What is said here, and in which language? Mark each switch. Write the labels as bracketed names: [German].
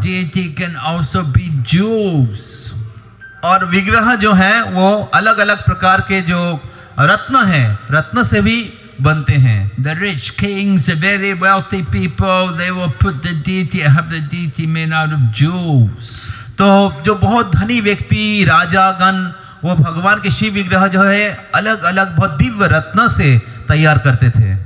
[English] And deity can also be jewels. [Hindi] और विग्रह जो है वो अलग अलग प्रकार के जो रत्न है, रत्न से भी बनते हैं। [English] The rich kings, the very wealthy people, they will put the deity, have the deity made out of jewels. [Hindi] तो जो बहुत धनी व्यक्ति, राजागण, वो भगवान के शिव विग्रह जो है अलग अलग बहुत दिव्य रत्न से तैयार करते थे।